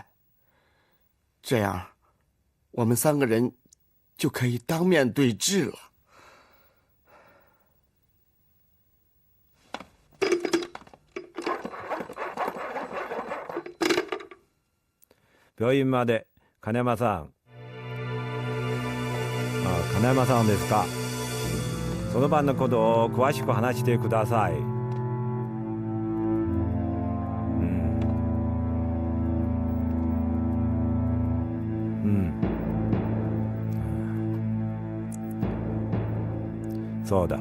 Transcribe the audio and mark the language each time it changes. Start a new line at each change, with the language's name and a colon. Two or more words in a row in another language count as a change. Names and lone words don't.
Chinese: 这样，我们三个人就可以当面对质了。
Japanese: 病院まで金山さん。金山さんですか。その晩のことを詳しく話してください。そうだ。